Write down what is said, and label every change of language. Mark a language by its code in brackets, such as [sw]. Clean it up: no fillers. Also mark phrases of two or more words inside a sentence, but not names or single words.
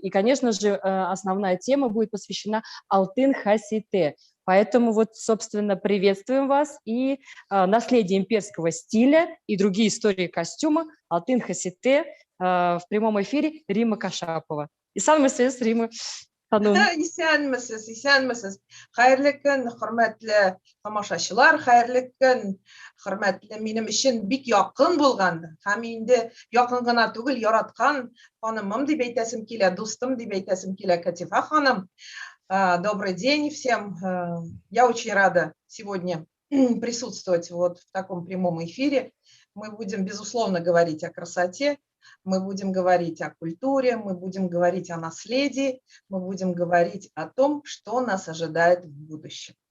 [ru] И, конечно же, основная тема будет посвящена Алтын Хасите. Поэтому вот, собственно, приветствуем вас и наследие имперского стиля и другие истории костюма Алтын Хасите в прямом эфире Римма Кашапова. И самый связь Римма Ханум. [tt] Исәнмесез. Хәерле көн, хөрмәтле тамашачылар, хәерле көн, хөрмәтле минем өчен бик якын булган һәм инде якын гына түгел, яраткан ханымым дип әйтәсем килә, дустым дип әйтәсем килә, Катифа ханым. [ru] Добрый день всем. Я очень рада сегодня присутствовать вот в таком прямом эфире. Мы будем, безусловно, говорить о красоте, мы будем говорить о культуре, мы будем говорить о наследии, мы будем говорить о том, что нас ожидает в будущем.